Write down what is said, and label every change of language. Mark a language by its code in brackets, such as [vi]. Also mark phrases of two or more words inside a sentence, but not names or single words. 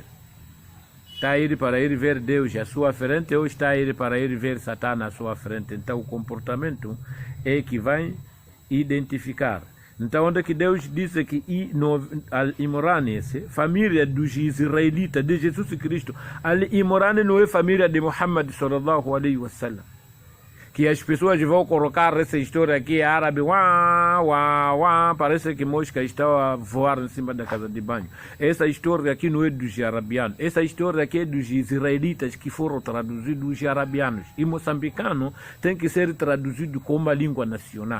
[pt] Está a ir para ir ver Deus à sua frente ou está a ir para ir ver Satã à sua frente? Então o comportamento é que vai identificar. Então onde que Deus disse que Al-Imran, família dos israelitas, de Jesus Cristo, Al-Imran não é família de Muhammad [ar] صلى الله عليه وسلم. [pt] Que as pessoas vão colocar essa história aqui árabe, parece que mosca está a voar em cima da casa de banho. Essa história aqui não é dos arabianos, essa história aqui é dos israelitas que foram traduzidos arabianos. E moçambicano tem que ser traduzido como a língua nacional.